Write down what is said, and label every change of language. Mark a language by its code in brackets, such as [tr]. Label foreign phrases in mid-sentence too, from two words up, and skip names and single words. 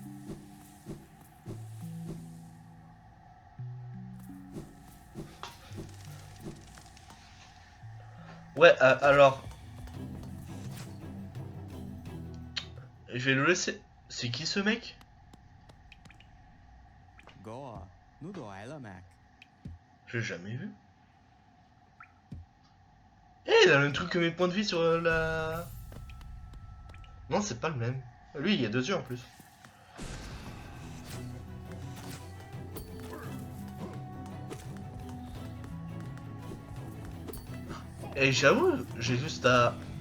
[fr] Ouais alors... Je vais le laisser... C'est qui ce mec? [zh] 哥，你都来了没？ [fr] J'ai jamais vu. Eh, il a le même truc que mes points de vie sur la... Non, c'est pas le même. Lui, il y a 2 yeux en plus. Et j'avoue, j'ai juste à...